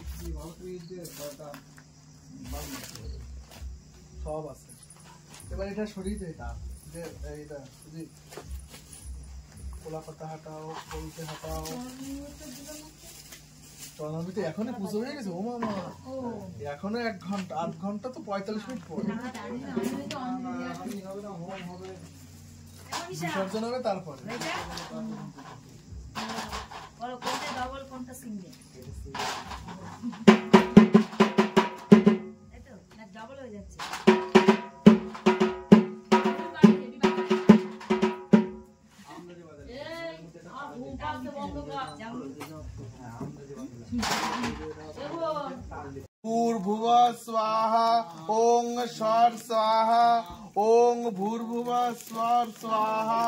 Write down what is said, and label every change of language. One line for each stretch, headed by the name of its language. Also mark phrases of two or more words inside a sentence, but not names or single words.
Bangla: সব আছে এবার এটা সরিয়ে দে যে এইটা বুঝি কোলা পাতা হাঁটাও বলতে হাঁটাও চলনাবিতে এখনো পুজো হয়ে গেছে ও মামা এখনো 1 ঘন্টা 8 ঘন্টা তো 45 মিনিট পরে বিসর্জন হবে তারপরে কোনটা ডাবল কোনটা সিঙ্গেল এতো না ডাবল হয়ে যাচ্ছে
Sanskrit: भूर्भुव स्वाहा ओं षट् स्वाहा ओं भूर्भुव स्वर स्वाहा